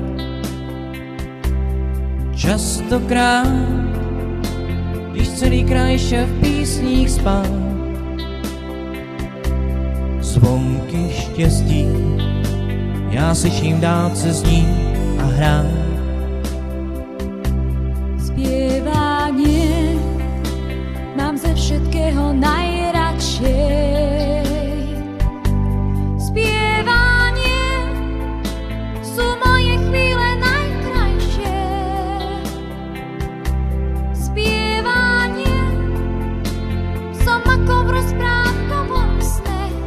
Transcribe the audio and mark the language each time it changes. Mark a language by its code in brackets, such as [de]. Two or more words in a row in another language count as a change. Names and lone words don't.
[cs] Častokrát, když celý kraj šel v písních spát, zvonky štěstí, já slyším dálce znít a hrát. [sk] Spievanie mám ze všetkého najradšej. Spievanie sú moje chvíle najkrajšie. Spievanie som ako v rozprávkovom sne.